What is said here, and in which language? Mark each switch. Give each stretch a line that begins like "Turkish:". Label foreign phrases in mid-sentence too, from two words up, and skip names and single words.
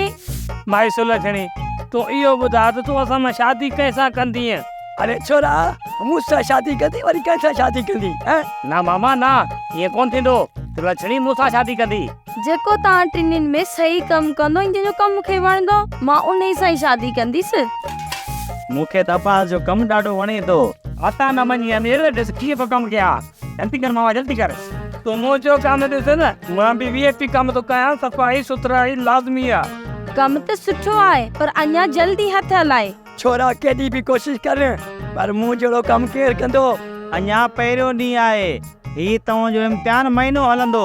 Sindhi: माई सुलझणी तू इहो ॿुधा त तूं असां सां शादी कैसां कंदीअ? अरे छोरा मूंसां शादी कंदी वरी कंहिंसां शादी कंदी? ना मामा ना, ईअं कोन थींदो। सुलझणी मूंसां शादी कंदी। जेको तव्हां टिनिनि में सही कमु कंदो जंहिंजो कमु मूंखे वणंदो मां उन सां ई शादी कंदीसि। मूंखे त पास जो कमु ॾाढो वणे थो। अता न मञी मेरे ॾिस कीअं पियो कमु कयां। जल्दी कर मामा जल्दी कर। तूं मुंहिंजो कमु ॾिस न, मां बि VIP कमु थो कयां। सफ़ाई सुथराई लाज़मी आहे। कमु त सुठो आहे पर अञा जल्दी हथ हलाए। छोरा केॾी बि कोशिश कर पर मूं जहिड़ो कमु केरु कंदो? अञा पहिरियों ॾींहुं आहे, ही तव्हांजो इम्तिहान महीनो हलंदो।